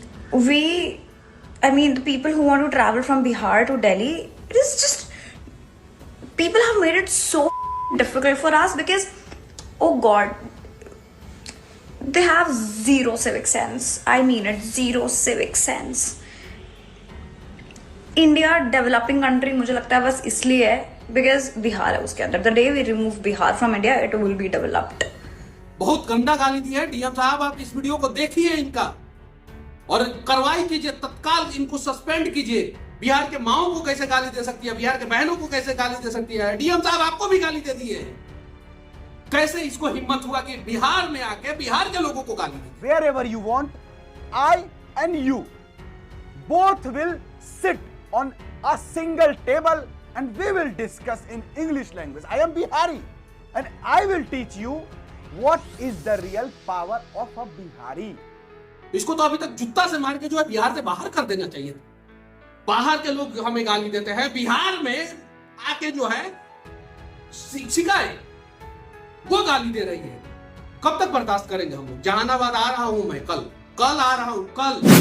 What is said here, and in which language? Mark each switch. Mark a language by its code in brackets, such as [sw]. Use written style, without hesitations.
[en] The people who want to travel from Bihar to Delhi, it is just, people have made it so difficult for us because, oh God, they have zero civic sense. I mean it, zero civic sense. India developing country [hi] मुझे लगता है बस इसलिए है because Bihar है उसके अंदर. [en] The day we remove Bihar from India it will be developed. [hi] बहुत गंदा गाली दी है डीएम साहब. आप इस वीडियो को देखिए इनका और कार्रवाई कीजिए, तत्काल इनको सस्पेंड कीजिए. बिहार के माओ को कैसे गाली दे सकती है, बिहार के बहनों को कैसे गाली दे सकती है. डीएम साहब आपको भी गाली दे दी है. कैसे इसको हिम्मत हुआ कि बिहार में आके बिहार के लोगों को गाली दे. [en] Wherever you want, I and you both will sit on a single table and we will discuss in English language. I am Bihari and I will teach you what is the real power of a Bihari. [hi] इसको तो अभी तक जूता से मार के जो है बिहार से बाहर कर देना चाहिए था. बाहर के लोग हमें गाली देते हैं, बिहार में आके जो है शिक्षिकाएं वो गाली दे रही है. कब तक बर्दाश्त करेंगे हम लोग. जहानाबाद आ रहा हूं मैं, कल आ रहा हूं, कल.